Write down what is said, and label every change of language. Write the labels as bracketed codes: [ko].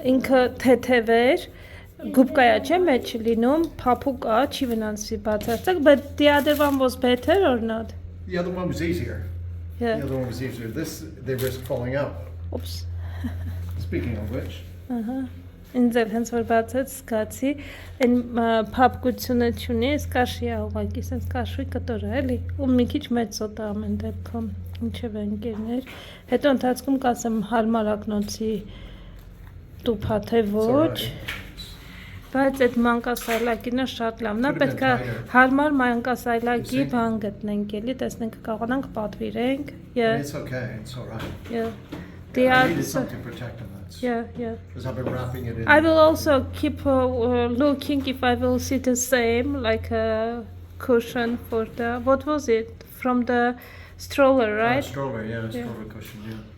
[hy] ինքը թեթև էր, գուբկայա չէ մեջ լինում, փափուկ է, չի վնասվի բացարձակ, [en] but the other one was better or not? The other one was easier. Yeah. The other one was easier. This, they risk falling out. Oops. Speaking of which, [hy] Ինձ էլ հենց որ բացած զգացի, այն փափկությունը չունի, այս կաշի է ուղղակի, սենց կաշվի կտոր է, էլի, ու մի քիչ մեծ սոտ է ամեն դեպքում, ինչև ընկերներ, հետո ընթացքում կասեմ հարմար ակնոցի տուփա թե ոչ, բայց այդ մանկասայլակինը շատ լավն է, պետք է հարմար մանկասայլակի բան գտնենք, էլի, տեսնենք կարողանանք պատվիրենք, [en] it's okay. It's all right. I needed something to protect them. Yeah. Because I've been wrapping it in. I will also keep looking if I will see the same, like a cushion for the, what was it? From the stroller, right? Stroller, yeah, stroller cushion, yeah.